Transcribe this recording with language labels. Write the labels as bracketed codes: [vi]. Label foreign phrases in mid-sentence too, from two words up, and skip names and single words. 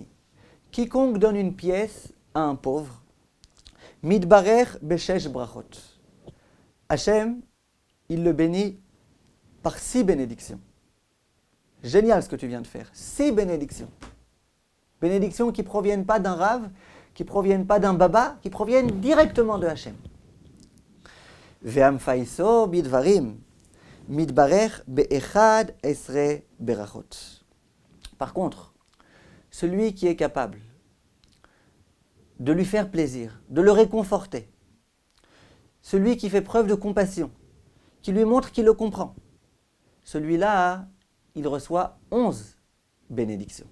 [fr] Quiconque donne une pièce à un pauvre, [he] מתברך בשש ברכות. [fr] Hachem, il le bénit par 6 bénédictions. Génial ce que tu viens de faire. 6 bénédictions. Bénédictions qui ne proviennent pas d'un rave, qui ne proviennent pas d'un baba, qui proviennent directement de Hachem. [he] והמפייסו בדברים, מתברך באחת עשרה ברכות. [fr] Par contre, celui qui est capable de lui faire plaisir, de le réconforter, celui qui fait preuve de compassion, qui lui montre qu'il le comprend, celui-là, il reçoit 11 bénédictions.